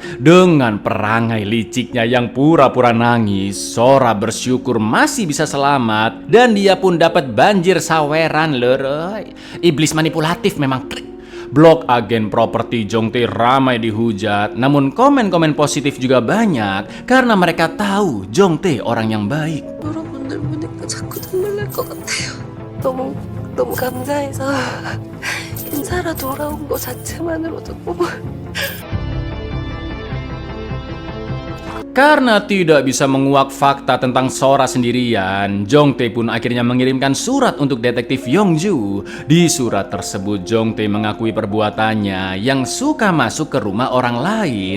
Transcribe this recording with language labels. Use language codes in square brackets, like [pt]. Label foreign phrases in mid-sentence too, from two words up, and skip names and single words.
[id] Dengan perangai liciknya yang pura-pura nangis, Sora bersyukur masih bisa selamat dan dia pun dapat banjir saweran leroy. Iblis manipulatif memang. Blog agen properti Jongtae ramai dihujat, namun komen-komen positif juga banyak karena mereka tahu Jongtae orang yang baik. [ko] 여러분들 보니까 자꾸 눈물 날 것 같아요. 너무 감사해서 인사라 돌아온 거 자체만으로도 너무. [id] Karena tidak bisa menguak fakta tentang Sora sendirian, Jongtae pun akhirnya mengirimkan surat untuk detektif Yongju. Di surat tersebut Jongtae mengakui perbuatannya yang suka masuk ke rumah orang lain.